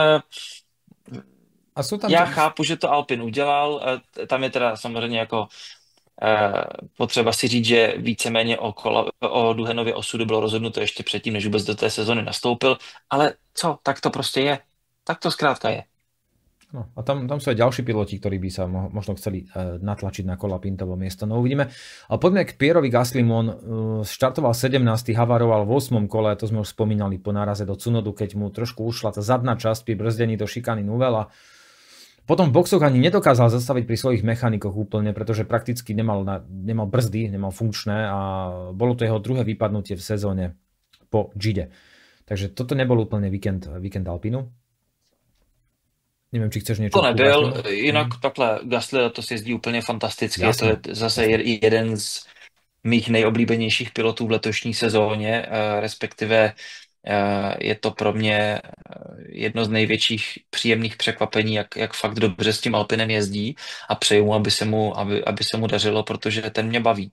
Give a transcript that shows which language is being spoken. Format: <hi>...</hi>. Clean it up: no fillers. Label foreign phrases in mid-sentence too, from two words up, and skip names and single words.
<cs>Já chápu, že to Alpin udělal, tam je teda samozřejmě jako potřeba si říct, že víceméně o Duhanově osudu bylo rozhodnuto ještě předtím, než vůbec do té sezony nastoupil, ale co, tak to prostě je. Tak to zkrátka je.</cs> <sk>No, a tam sú aj ďalší piloti, ktorí by sa možno chceli natlačiť na Colapintovo miesto. No uvidíme. Ale poďme k Pierovi Gaslymu. On štartoval 17. havaroval v 8. kole, to sme už spomínali po náraze do Cunodu, keď mu trošku ušla tá zadná časť pri brzdení do šikany Nouvelle. Potom v boxoch ani nedokázal zastaviť pri svojich mechanikoch úplne, pretože prakticky nemal brzdy, nemal funkčné a bolo to jeho druhé vypadnutie v sezóne po Gide. Takže toto nebol úplne víkend Alpinu.</sk> <cs>Nevím, či chceš něco. To nebyl, jinak takhle Gasly to si jezdí úplně fantasticky. Jasně. To je zase jeden z mých nejoblíbenějších pilotů v letošní sezóně, respektive je to pro mě jedno z největších příjemných překvapení, jak fakt dobře s tím Alpinem jezdí a přeju mu, aby se mu dařilo, protože ten mě baví.</cs>